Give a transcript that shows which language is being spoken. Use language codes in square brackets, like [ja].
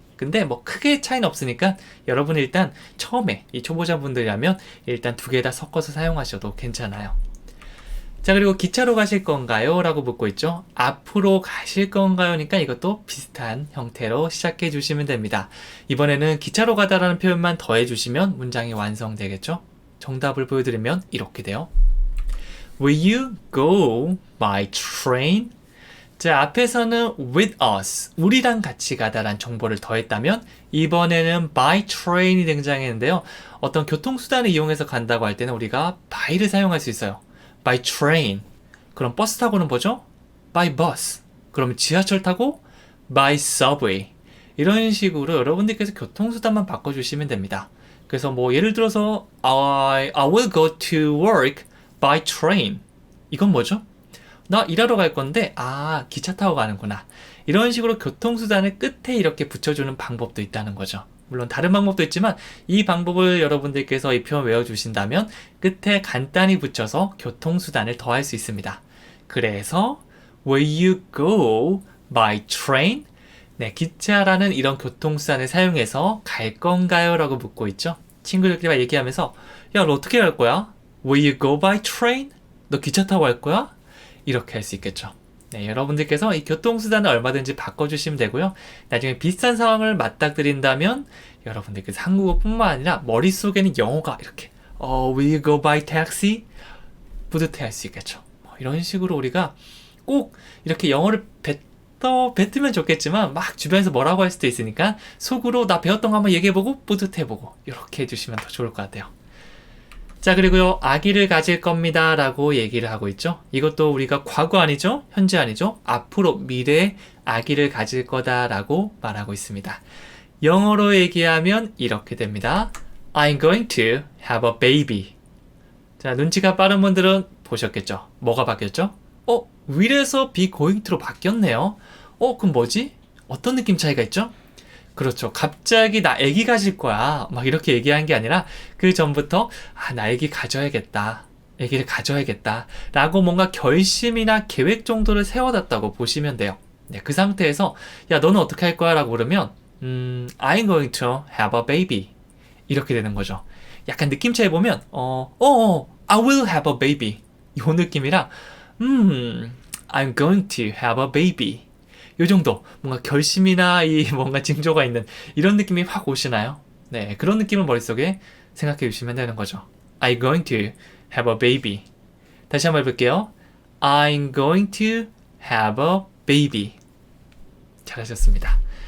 [ko] 근데 뭐 크게 차이는 없으니까 여러분 일단 처음에 이 초보자분들이라면 일단 두 개 다 섞어서 사용하셔도 괜찮아요. 자, 그리고 기차로 가실 건가요? 라고 묻고 있죠. 앞으로 가실 건가요?니까 이것도 비슷한 형태로 시작해 주시면 됩니다. 이번에는 기차로 가다라는 표현만 더해 주시면 문장이 완성되겠죠. 정답을 보여드리면 이렇게 돼요. [en] Will you go by train? [ko] 자, 앞에서는 [en] with us, [ko] 우리랑 같이 가다란 정보를 더했다면 이번에는 by train이 등장했는데요. 어떤 교통수단을 이용해서 간다고 할 때는 우리가 by를 사용할 수 있어요. [en] by train. [ko] 그럼 버스 타고는 뭐죠? [en] by bus. [ko] 그럼 지하철 타고 [en] by subway. [ko] 이런 식으로 여러분들께서 교통수단만 바꿔주시면 됩니다. 그래서 뭐 예를 들어서 [en] I will go to work by train. [ko] 이건 뭐죠? 나 일하러 갈 건데 기차 타고 가는구나. 이런 식으로 교통수단을 끝에 이렇게 붙여주는 방법도 있다는 거죠. 물론 다른 방법도 있지만 이 방법을 여러분들께서 이 표현 외워주신다면 끝에 간단히 붙여서 교통수단을 더할 수 있습니다. 그래서 [en] Will you go by train? [ko] 네, 기차라는 이런 교통수단을 사용해서 갈 건가요? 라고 묻고 있죠. 친구들끼리 얘기하면서 야, 너 어떻게 갈 거야? [en] Will you go by train? [ko] 너 기차 타고 갈 거야? 이렇게 할 수 있겠죠. 네, 여러분들께서 이 교통수단을 얼마든지 바꿔주시면 되고요. 나중에 비슷한 상황을 맞닥뜨린다면 여러분들께서 한국어뿐만 아니라 머릿속에는 영어가 이렇게 [en] Will you go by taxi? [ko] 뿌듯해 할 수 있겠죠. 이런 식으로 우리가 꼭 이렇게 영어를 뱉으면 좋겠지만 막 주변에서 뭐라고 할 수도 있으니까 속으로 나 배웠던 거 한번 얘기해보고 뿌듯해보고 이렇게 해주시면 더 좋을 것 같아요. 자, 그리고요, 아기를 가질 겁니다 라고 얘기를 하고 있죠. 이것도 우리가 과거 아니죠? 현재 아니죠? 앞으로 미래에 아기를 가질 거다 라고 말하고 있습니다. 영어로 얘기하면 이렇게 됩니다. [en] I'm going to have a baby. [ko] 자, 눈치가 빠른 분들은 보셨겠죠? 뭐가 바뀌었죠? will에서 be going to로 바뀌었네요. 그럼 뭐지? 어떤 느낌 차이가 있죠? 그렇죠. 갑자기 나 애기 가질 거야. 막 이렇게 얘기한 게 아니라 그 전부터 나 애기 가져야겠다. 애기를 가져야겠다. 라고 뭔가 결심이나 계획 정도를 세워놨다고 보시면 돼요. 네, 그 상태에서 야, 너는 어떻게 할 거야? 라고 그러면 [en] I'm going to have a baby. [ko] 이렇게 되는 거죠. 약간 느낌 차이 보면 [en] I will have a baby. [ko] 이 느낌이랑 [en] I'm going to have a baby. [ko] 요 정도 뭔가 결심이나 이 뭔가 징조가 있는 이런 느낌이 확 오시나요? 네, 그런 느낌을 머릿속에 생각해 주시면 되는 거죠. [en] I'm going to have a baby. [ko] 다시 한번 해볼게요. [en] I'm going to have a baby. [ko] 잘하셨습니다.